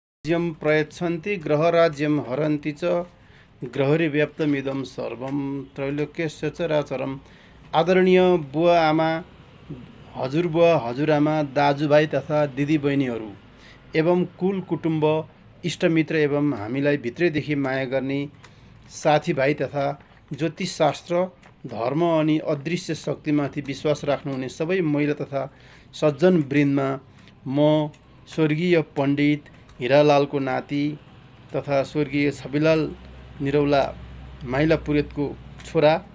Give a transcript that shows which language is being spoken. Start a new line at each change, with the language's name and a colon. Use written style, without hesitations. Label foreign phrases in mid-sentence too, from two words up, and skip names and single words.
Sanskrit: राज्यं प्रयच्छन्ति ग्रहराज्यं हरन्ति च ग्रहरिव्याप्तमिदं सर्वं त्रैलोक्यस्य चराचरम्।
Nepali: आदरणीय बुवा आमा, हजुरबुवा हजुरआमा, दाजुभाइ तथा दिदीबहिनीहरू एवं कुल कुटुम्ब इष्टमित्र एवं हामीलाई भित्रैदेखि माया गर्ने साथीभाइ तथा ज्योतिषशास्त्र धर्म अनि अदृश्य शक्तिमाथि विश्वास राख्नुहुने सबै महिला तथा सज्जन वृन्दमा म स्वर्गीय पण्डित हिरालालको नाति तथा स्वर्गीय छविलाल निरौला माइला पुरेतको छोरा